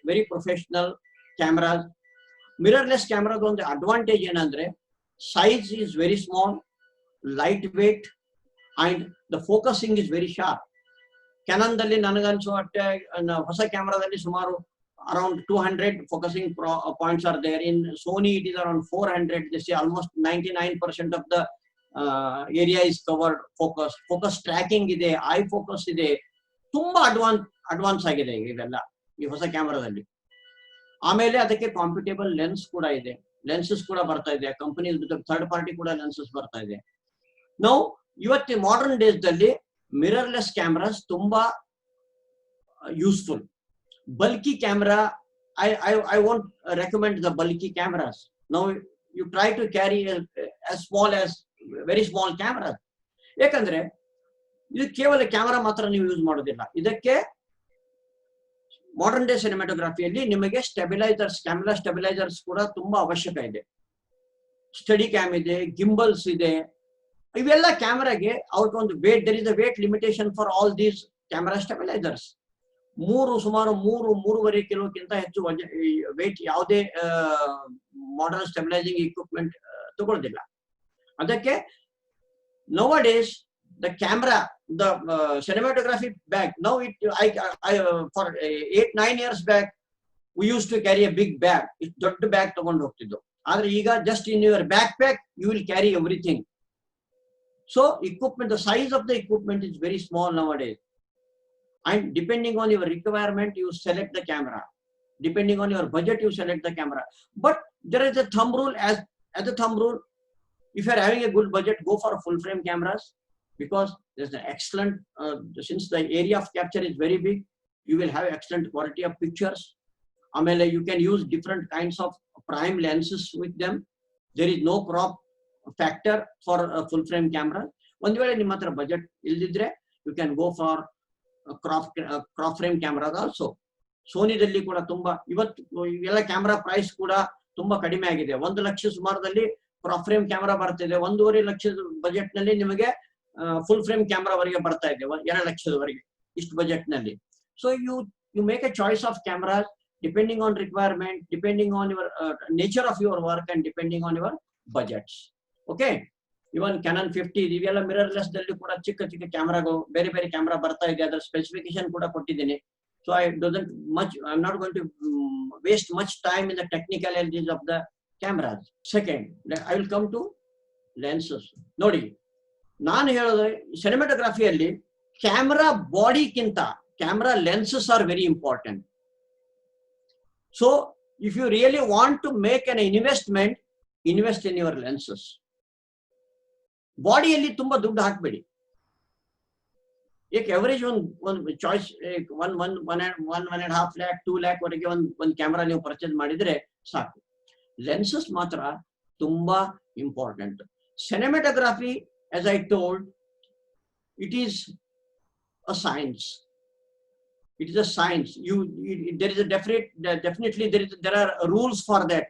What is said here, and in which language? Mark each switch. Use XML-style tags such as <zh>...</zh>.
<en>Very professional cameras.</en> <kn>Mirrorless ಕ್ಯಾಮ್ರಾದ ಒಂದು advantage ಏನಂದ್ರೆ</kn> <en>Size is very small, light weight and the focusing is very sharp.</en> <kn>Cannon ದಲ್ಲಿ ನನಗನ್ಸುವ ಹೊಸ ಕ್ಯಾಮ್ರಾದಲ್ಲಿ ಸುಮಾರು</kn> <en>around 200 focusing points are there. In Sony it is around 400. They say almost 99% of the area is covered.</en> <kn>Focus tracking ide, eye focus ide, ತುಂಬಾ advance ಆಗಿದೆ ಇವೆಲ್ಲ ಈ ಹೊಸ ಕ್ಯಾಮರಾದಲ್ಲಿ. ಆಮೇಲೆ ಅದಕ್ಕೆ ಕಾಂಪಿಟೇಬಲ್ ಲೆನ್ಸ್ ಕೂಡ ಇದೆ, ಲೆನ್ಸಸ್ ಕೂಡ ಬರ್ತಾ ಇದೆ, ಕಂಪನಿ ಥರ್ಡ್ ಪಾರ್ಟಿ ಕೂಡ ಲೆನ್ಸಸ್ ಬರ್ತಾ ಇದೆ. ನಾವು ಇವತ್ತು ಮಾಡರ್ನ್ ಡೇಸ್ ದಲ್ಲಿ ಮಿರರ್ಲೆಸ್ ಕ್ಯಾಮ್ರಾಸ್ ತುಂಬಾ useful.</kn> <en>Bulky camera, I won't recommend the bulky cameras. Now you try to carry as small as very small cameras.</en> <kn>ಯಾಕಂದ್ರೆ ಇದು ಕೇವಲ ಕ್ಯಾಮರಾ ಮಾತ್ರ ನೀವು ಯೂಸ್ ಮಾಡೋದಿಲ್ಲ. ಇದಕ್ಕೆ ಮಾಡರ್ನ್ ಡೇ ಸಿನಿಮಾಟೋಗ್ರಫಿಯಲ್ಲಿ ನಿಮಗೆ ಸ್ಟೆಬಿಲೈಸರ್ಸ್, ಕ್ಯಾಮೆರಾ ಸ್ಟೆಬಿಲೈಸರ್ಸ್ ಕೂಡ ತುಂಬಾ ಅವಶ್ಯಕ ಇದೆ. ಸ್ಟಡಿ ಕ್ಯಾಮ್ ಇದೆ, ಗಿಂಬಲ್ಸ್ ಇದೆ. ಇವೆಲ್ಲ ಕ್ಯಾಮರಾಗೆ ಅವ್ರಿಗೊಂದು wait,</kn> <en>There is a weight limitation for all these camera stabilisers.</en> <kn>ಸುಮಾರು 3.5 ಕಿಲೋಕ್ಕಿಂತ ಹೆಚ್ಚು ವೇಟ್ ಯಾವುದೇ ಮಾಡರ್ನ್ ಸ್ಟೆಬಿಲೈಸಿಂಗ್ ಇಕ್ವಿಪ್ಮೆಂಟ್ ತಗೊಳ್ಳೋದಿಲ್ಲ. ಅದಕ್ಕೆ</kn> <en>nowadays the camera, the cinematography bag, now for 8-9 years back we used to carry a big bag. It's</en> <kn>ದೊಡ್ಡ bag ತಗೊಂಡು ಹೋಗ್ತಿದ್ದು. ಆದ್ರೆ ಈಗ</kn> <en>just in your backpack you will carry everything. So equipment, the size of the equipment is very small nowadays. And depending on your requirement, you select the camera. Depending on your budget, you select the camera. But there is a thumb rule. As a thumb rule, if you are having a good budget, go for full frame cameras, because there's an excellent, since the area of capture is very big, you will have excellent quality of pictures. Amele, you can use different kinds of prime lenses with them. There is no crop factor for a full frame camera. One way</en> <kn>ನಿಮ್ಮ ಹತ್ರ budget ಇಲ್ದಿದ್ರೆ,</kn> <en>you can go for crop frame ಕ್ಯಾಮ್ರಾದ also.</en> <kn>ಸೋನಿದಲ್ಲಿ ಕೂಡ ತುಂಬಾ ಇವತ್ತು ಇವೆಲ್ಲ camera price ಕೂಡ ತುಂಬಾ ಕಡಿಮೆ ಆಗಿದೆ. 1 ಲಕ್ಷ ಸುಮಾರದಲ್ಲಿ ಕ್ರಾಪ್ ಫ್ರೇಮ್ ಕ್ಯಾಮ್ರಾ ಬರ್ತಿದೆ. 1.5 ಲಕ್ಷದ ಬಜೆಟ್ ನಲ್ಲಿ ನಿಮಗೆ ಫುಲ್ ಫ್ರೇಮ್ ಕ್ಯಾಮ್ರಾ ವರೆಗೆ ಬರ್ತಾ ಇದೆ, 2 ಲಕ್ಷದವರೆಗೆ ಇಷ್ಟು ಬಜೆಟ್ ನಲ್ಲಿ.</kn> <en>So you make a choice of cameras depending on requirement, depending on your nature of your work and depending on your budgets.</en> <kn>Okay, even cannon 50 ಇವೆಲ್ಲ ಮಿರರ್ಲೆಸ್ ದಲ್ಲಿ ಕೂಡ ಚಿಕ್ಕ ಚಿಕ್ಕ ಕ್ಯಾಮ್ರಾಗಳು, ಬೇರೆ ಬೇರೆ ಕ್ಯಾಮ್ರಾ ಬರ್ತಾ ಇದೆ. ಅದರ ಸ್ಪೆಸಿಫಿಕೇಶನ್ ಕೂಡ ಕೊಟ್ಟಿದ್ದೀನಿ.</kn> <en>So I am not going to waste much time in the technicalities of the cameras. Second, I will come to lenses.</en> <kn>ನೋಡಿ, ನಾನು ಹೇಳೋದು ಸಿನಿಮಾಟೋಗ್ರಫಿಯಲ್ಲಿ camera ಬಾಡಿಗಿಂತ camera lenses</kn> <en>Are very important. So if you really want to make an investment, invest in your lenses.</en> <kn>ಬಾಡಿಯಲ್ಲಿ ತುಂಬಾ ದುಡ್ಡು ಹಾಕ್ಬೇಡಿ. ಏಕೆ average ಒಂದು choice 1.5 lakh 2 lakh ವರೆಗೆ ಒಂದು ಕ್ಯಾಮ್ರಾ ನೀವು ಪರ್ಚೇಸ್ ಮಾಡಿದ್ರೆ ಸಾಕು. ಲೆನ್ಸಸ್ ಮಾತ್ರ ತುಂಬಾ important. Cinematography,</kn> <en>as I told, it is a science. It is a science. There is a definitely there are rules for that.</en>